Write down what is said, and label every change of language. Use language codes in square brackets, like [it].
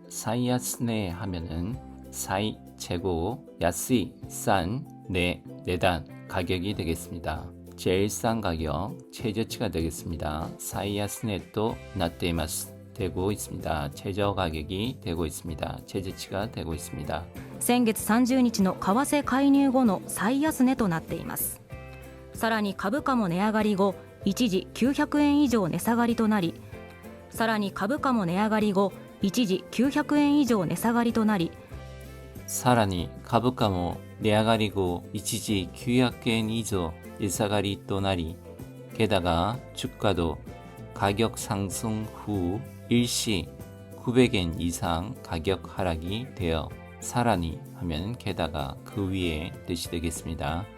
[ko] 사이야스네 하면은 사이 최고 야스이 싼 내단 가격이 되겠습니다. 제일 싼 가격 최저치가 되겠습니다. 사이야스네 또 나떼이마스 되고 있습니다. 최저 가격이 되고 있습니다. 최저치가 되고 있습니다. [ja] 先月30日の為替介入後の最安値となっています。さらに株価も値上がり後一時900円以上値下がりとなり、さらに株価も値上がり後一時900円以上値下がりとなり、さらに株価も値上がり後一時900円以上値下がりとなり, [ko] 게다가 주가도 가격 상승 후 일시 900엔 이상 가격 하락이 되어 사라니 하면 게다가 그 위에 뜻이 되겠습니다.